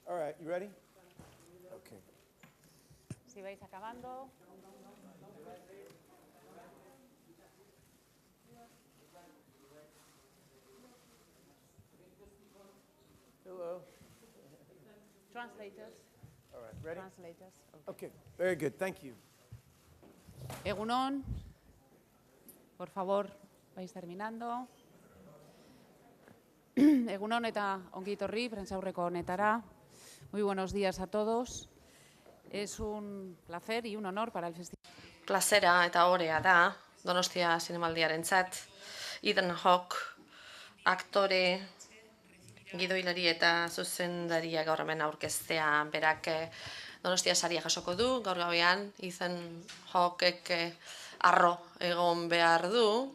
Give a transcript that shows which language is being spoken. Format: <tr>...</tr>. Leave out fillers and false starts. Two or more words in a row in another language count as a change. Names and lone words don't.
<en>right, you ready? Okay.</en> <es>Si vais acabando.</es> <en>Hello. Translators. All right, ready? Translators. Okay, very good, thank you.</en> <eu>Egunon.</eu> <es>Por favor, vais terminando.</es> <eu>Egunon eta ongi etorri, prentsaurreko honetara.</eu> <es>Muy buenos días a todos. Es un placer y un honor para el festival.</es> <eu>Plazera eta orea da, Donostia Zinemaldiarentzat. Ethan Hawke, aktore, gidoilari eta zuzendaria gaur hemen aurkeztea berak Donostia saria jasoko du. Gaur gauean Ethan Hawkek arro egon behar du.</eu>